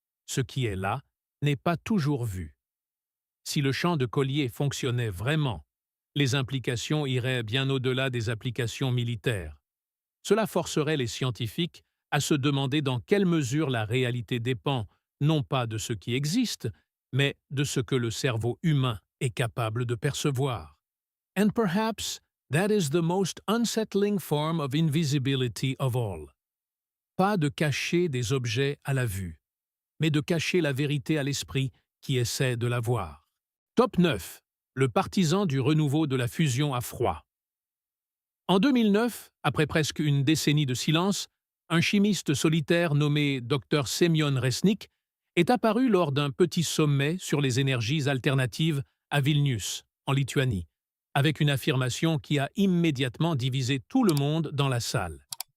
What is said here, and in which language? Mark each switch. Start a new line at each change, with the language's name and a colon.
French: Ce qui est là n'est pas toujours vu. » Si le champ de Collier fonctionnait vraiment, les implications iraient bien au-delà des applications militaires. Cela forcerait les scientifiques à se demander dans quelle mesure la réalité dépend non pas de ce qui existe, mais de ce que le cerveau humain est capable de percevoir.
English: And perhaps that is the most unsettling form of invisibility of all.
French: Pas de cacher des objets à la vue, mais de cacher la vérité à l'esprit qui essaie de la voir. Top 9. Le partisan du renouveau de la fusion à froid. En 2009, après presque une décennie de silence, un chimiste solitaire nommé Dr Semyon Resnik est apparu lors d'un petit sommet sur les énergies alternatives à Vilnius, en Lituanie, avec une affirmation qui a immédiatement divisé tout le monde dans la salle.